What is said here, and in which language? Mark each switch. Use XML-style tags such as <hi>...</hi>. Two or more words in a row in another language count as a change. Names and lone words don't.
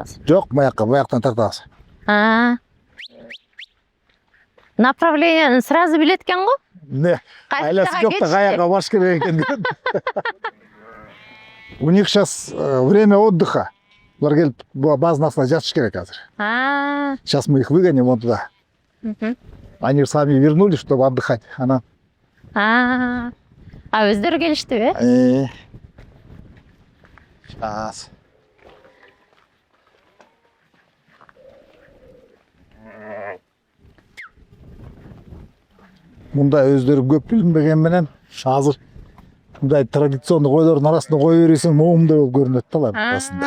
<ky>Жок, баяктан тартабыз. Направленияны сразу билет экен го? Не, айласы жок да каяка барыш керек экен.</ky> <ru>У них сейчас время отдыха.</ru> <ky>Булар келип базанын астына жатыш керек азыр.</ky> <ru>Сейчас мы их выгоним вон туда. Они сами вернулись, чтобы отдыхать.</ru> <ky>Анан Өздөрү келиштиби?</ky> <ru>Сейчас.</ru> <ky>Мындай өздөрү көп билинбеген менен азыр мындай традиционный койлордун арасында кое бересиң, моумдай болуп көрүнөт да алар арасында.</ky>